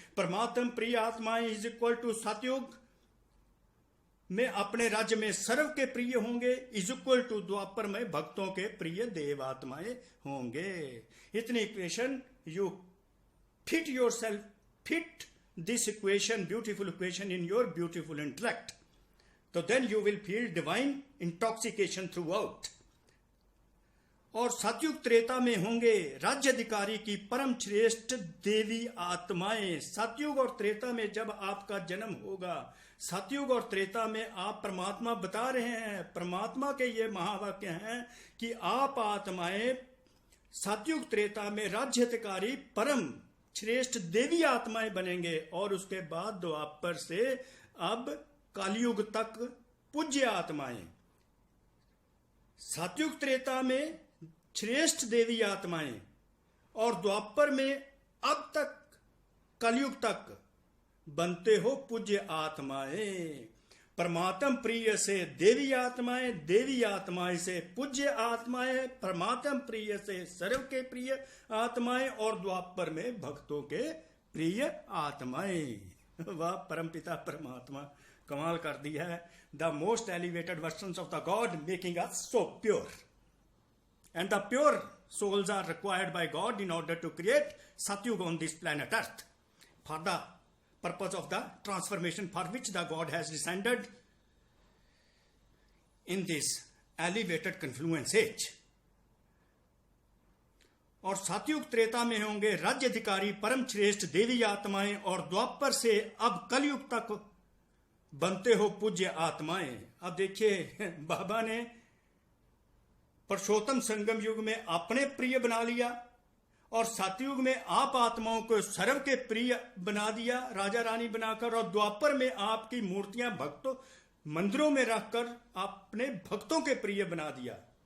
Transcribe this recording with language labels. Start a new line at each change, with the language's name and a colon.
Hindi: परमात्म प्रिय आत्माएं इज इक्वल टू सतयुग में अपने राज्य में सर्व के प्रिय होंगे, इज इक्वल टू द्वापर में भक्तों के प्रिय देव आत्माएं होंगे।
English: इतनी equation you fit this equation, beautiful equation, in your beautiful intellect. So then you will feel divine intoxication throughout.
Hindi: और सतयुग त्रेता में होंगे राज्य अधिकारी की परम श्रेष्ठ देवी आत्माएं। सतयुग और त्रेता में जब आपका जन्म होगा, सतयुग और त्रेता में आप परमात्मा बता रहे हैं, परमात्मा के ये महावाक्य हैं कि आप आत्माएं सतयुग त्रेता में राज्य अधिकारी परम श्रेष्ठ देवी आत्माएं बनेंगे, और उसके बाद द्वापर से अब कलयुग तक पूज्य आत्माएं। सतयुग त्रेता में श्रेष्ठ देवी आत्माएं और द्वापर में अब तक कलयुग तक बनते हो पूज्य आत्माएं। परमात्म प्रिय से देवी आत्माएं, देवी आत्माएं से पूज्य आत्माएं, परमात्म प्रिय से सर्व के प्रिय आत्माएं, और द्वापर में भक्तों के प्रिय आत्माएं। वाह, परमपिता परमात्मा कमाल कर दिया है।
English: The most elevated versions of the God making us so pure, and the pure souls are required by God in order to create Satyug on this planet Earth for the purpose of the transformation for which the God has descended in this elevated confluence age.
Hindi: और सतयुग त्रेता में होंगे राज्य अधिकारी परम श्रेष्ठ देवी आत्माएं, और द्वापर से अब कलयुग तक बनते हो पूज्य आत्माएं। अब देखिए, बाबा ने पुरुषोत्तम संगम युग में अपने प्रिय बना लिया, और सतयुग में आप आत्माओं को सर्व के प्रिय बना दिया राजा रानी बनाकर, और द्वापर में आपकी मूर्तियां भक्तों मंदिरों में रखकर अपने भक्तों के प्रिय बना दिया।